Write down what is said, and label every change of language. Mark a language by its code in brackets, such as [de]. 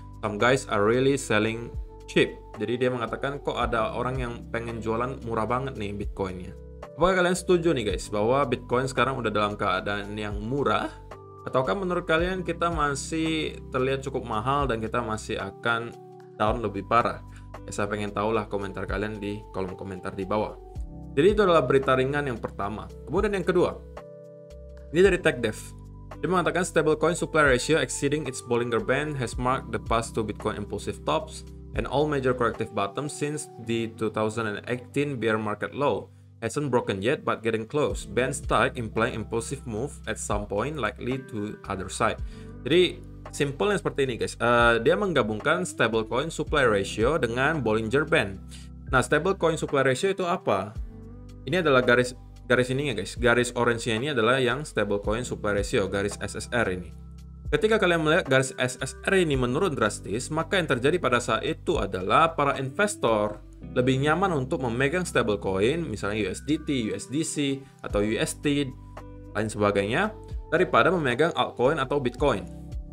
[en] Some guys are really selling cheap. [id] Jadi dia mengatakan kok ada orang yang pengen jualan murah banget nih Bitcoinnya. Apakah kalian setuju nih guys bahwa Bitcoin sekarang udah dalam keadaan yang murah? Ataukah menurut kalian kita masih terlihat cukup mahal dan kita masih akan down lebih parah? Ya, saya pengen tahu lah komentar kalian di kolom komentar di bawah. Jadi itu adalah berita ringan yang pertama. Kemudian yang kedua, ini dari TechDev. Dia mengatakan [en] stablecoin supply ratio exceeding its Bollinger Band has marked the past to Bitcoin impulsive tops and all major corrective bottoms since the 2018 bear market low. Hasn't broken yet, but getting close. Bands tight, implying impulsive move at some point, likely to other side. [id] Jadi, simpelnya seperti ini guys. Dia menggabungkan stablecoin supply ratio dengan Bollinger Band. Nah, stablecoin supply ratio itu apa? Ini adalah garis ini ya guys. Garis orange-nya ini adalah yang stablecoin supply ratio, garis SSR ini. Ketika kalian melihat garis SSR ini menurun drastis, maka yang terjadi pada saat itu adalah para investor lebih nyaman untuk memegang stablecoin, misalnya USDT, USDC, atau UST, lain sebagainya, daripada memegang altcoin atau Bitcoin.